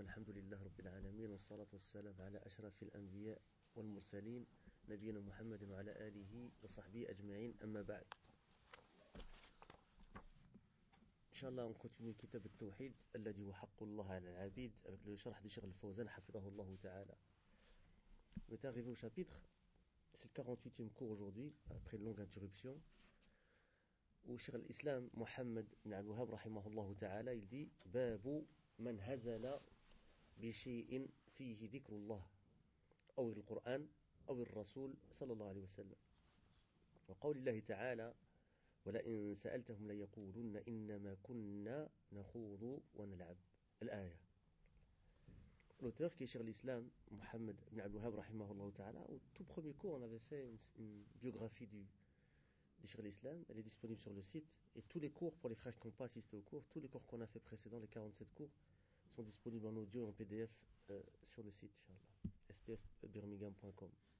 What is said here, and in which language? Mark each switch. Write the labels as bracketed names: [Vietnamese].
[Arabic] الحمد لله رب العالمين، والصلاة والسلام على أشرف الأنبياء والمرسلين نبينا محمد وعلى آله وصحبه أجمعين. أما بعد، إن شاء الله نكتمل كتاب التوحيد الذي هو حق الله على العبيد، [French] avec le [Arabic] شرح لشيخ الفوزان حفظه الله تعالى. [French] On est arrivé au chapitre, c'est le 48e cours aujourd'hui après une longue interruption. [Arabic] Où شيخ الإسلام محمد بن عبد الوهاب رحمه الله تعالى [French] il dit [Arabic] باب من هزل بشيء فيه ذكر الله أو القرآن أو الرسول صلى الله عليه وسلم وقول الله تعالى ولئن سألتهم ليقولن إنما كنا نخوض ونلعب الآية. [French] L'auteur qui est Cheikh l'Islam Mohammed ibn Abdul Wahhab [Arabic] رحمه الله تعالى. [French] Au tout premier cours, on avait fait une biographie du Cheikh l'Islam, elle est disponible sur le site, et tous les cours, pour les frères qui n'ont pas assisté au cours, tous les cours qu'on a fait précédents, les 47 cours, sont disponibles en audio et en PDF sur le site, inchallah, spfbirmingham.com.